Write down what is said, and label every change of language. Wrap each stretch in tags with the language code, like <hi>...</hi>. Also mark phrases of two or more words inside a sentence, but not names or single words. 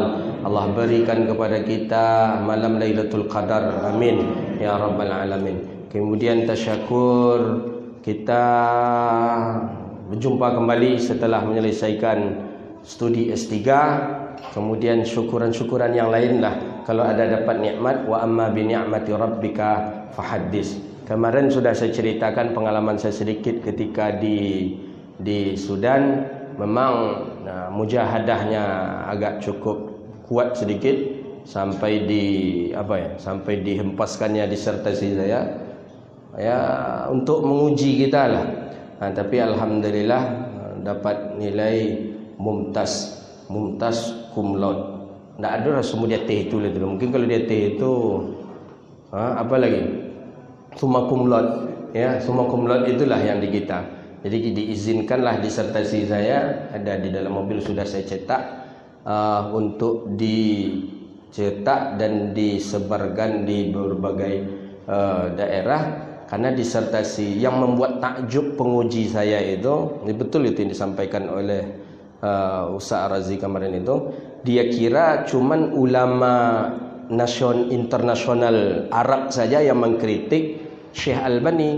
<id>Allah berikan kepada kita malam Lailatul Qadar.</id> <ar>آمين يا رب العالمين.</ar> <id>Kemudian tasyakur, kita berjumpa kembali setelah menyelesaikan studi S3, kemudian syukuran-syukuran yang lain lah kalau ada dapat nikmat.</id> <ar>وأما بنعمة ربك فحدث.</ar> <id>Kemarin sudah saya ceritakan pengalaman saya sedikit ketika di Sudan. Memang mujahadahnya agak cukup kuat sedikit sampai sampai dihempaskannya disertasi saya ya untuk menguji kita lah. Tapi alhamdulillah dapat nilai mumtaz</id> <la>cum laude.</la> <id>Tak ada semua dia T itu lah. Mungkin kalau dia T itu apa lagi?</id> <la>Summa cum laude. Ya, summa cum laude</la> <id>itulah yang di kita. Jadi diizinkanlah disertasi saya ada di dalam mobil, sudah saya cetak untuk dicetak dan disebarkan di berbagai daerah. Karena disertasi yang membuat takjub penguji saya itu, ini betul itu yang disampaikan oleh Ustaz Razi kemarin itu, dia kira cuman ulama internasional Arab saja yang mengkritik Syekh Albani.</id>